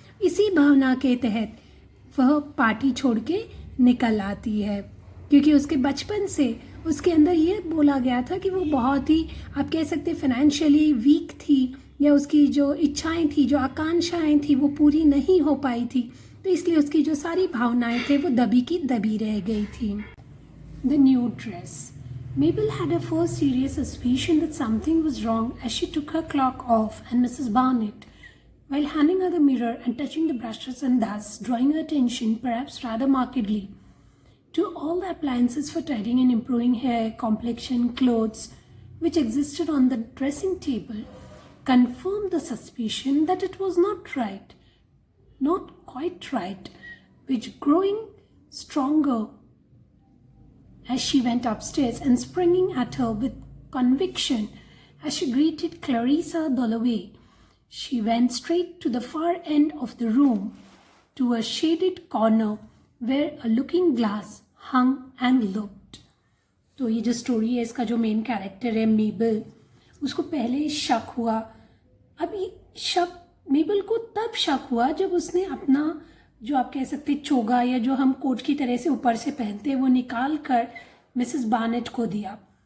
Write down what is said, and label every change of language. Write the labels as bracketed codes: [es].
[hi] इसी भावना के तहत वह पार्टी छोड़ के निकल आती है, क्योंकि उसके बचपन से उसके अंदर ये बोला गया था कि वो बहुत ही, आप कह सकते, फाइनेंशियली वीक थी, या उसकी जो इच्छाएं थी, जो आकांक्षाएं थी वो पूरी नहीं हो पाई थी। तो इसलिए उसकी जो सारी भावनाएं थे वो दबी की दबी रह गई थी। [en] The new dress. Mabel had a first serious suspicion that something was wrong as she took her clock off and Mrs. Barnett, while handing her the mirror and touching the brushes and thus drawing her attention perhaps rather markedly to all the appliances for tidying and improving hair, complexion, clothes which existed on the dressing table, confirmed the suspicion that it was not right, not quite right, which growing stronger as she went upstairs and springing at her with conviction as she greeted Clarissa Dalloway. She went straight to the far end of the room, to a shaded corner where a looking glass hung and looked. [hi] तो ये जो story है, इसका जो main character है मेबल, उसको पहले शक हुआ। अब ये शक मेबल को तब शक हुआ जब उसने अपना जो आप कह सकते चोगा, या जो हम कोट की तरह से ऊपर से पहनते हैं, वो निकाल कर मिसेस बार्नेट को दिया।